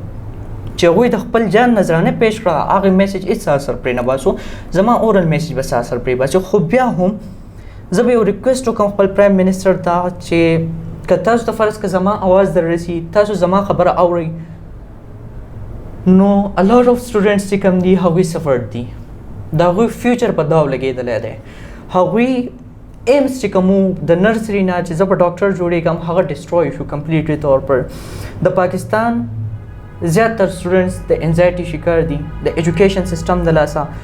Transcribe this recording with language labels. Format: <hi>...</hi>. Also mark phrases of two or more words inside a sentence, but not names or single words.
<ps>چې هغوی د خپل جان نظرانه پیش کړه هغې میسج هېڅ اثر پرې نه باسو، زما اورل میسج به څه اثر پرې باسي. خو بیا هم زه به یو ریکویسټ وکړم خپل پرایم منسټر ته چې که تاسو ته فرض که زما اواز در رسي، تاسو زما خبره اورئ، نو</ps> <en>a lot of students</en> <ps>چې کوم دي هغوی سفرډ دي، د هغوی فیوچر په داو لګېدلی دی. هغوی ایمز چې کوم د نرسري نه چې زه په ډاکټر جوړېږم هغه ډسټروی شو کمپلیټلی</ps> <ur>طور پر.</ur> <ps>د پاکستان زیاتر سټوډنټس د انزایټي شکار دي د</ps> <en>education system</en> <ps>د لاسه.</ps>